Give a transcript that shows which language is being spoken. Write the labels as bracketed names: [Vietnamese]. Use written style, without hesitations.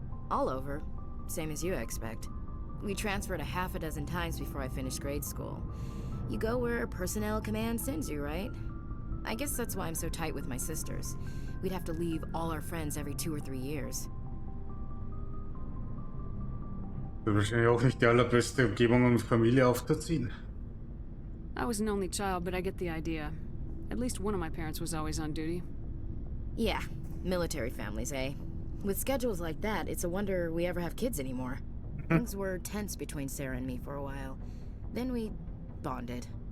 [English] All over. Same as you, I expect. We transferred a half a dozen times before I finished grade school. You go where personnel command sends you, right? I guess that's why I'm so tight with my sisters. We'd have to leave all our friends every 2 or 3 years. [German] Das ist wahrscheinlich auch nicht die allerbeste Umgebung, um Familie aufzuziehen. [English] I was an only child, but I get the idea. At least one of my parents was always on duty. Yeah, military families, eh? With schedules like that, it's a wonder we ever have kids anymore. Things were tense between Sarah and me for a while. Then we bonded.